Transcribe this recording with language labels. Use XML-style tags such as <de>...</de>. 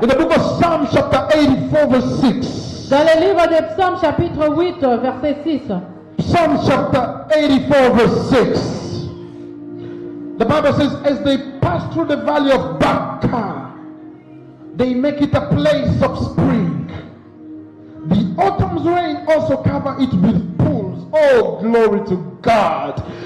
<en>In the book of Psalm chapter 84 verse 6.</en> <fr>Dans le livre de Psaume chapitre 8 verset 6.</fr> <en>Psalm chapter 84 verse 6. The Bible says, as they pass through the valley of Baca, they make it a place of spring. The autumn's rain also cover it with pools. Oh, glory to God.</en>